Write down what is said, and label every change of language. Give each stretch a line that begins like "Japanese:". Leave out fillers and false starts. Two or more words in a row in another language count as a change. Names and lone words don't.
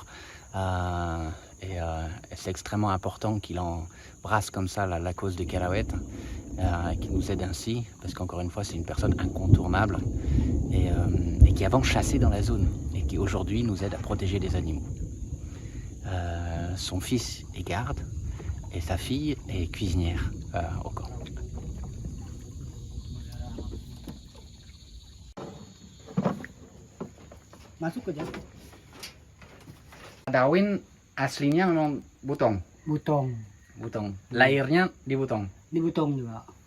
French: Et c'est extrêmement important qu'il embrasse comme ça la cause de Kerawet, qu'il nous aide ainsi, parce qu'encore une fois, c'est une personne incontournable et qui avant chassait dans la zone et qui aujourd'hui nous aide à protéger les animaux. Son fils est garde et sa fille est cuisinière au camp.
Indonesian: Masuk aja. Darwin aslinya memang Butong. Butong. Lahirnya di Butong. Di Butong juga.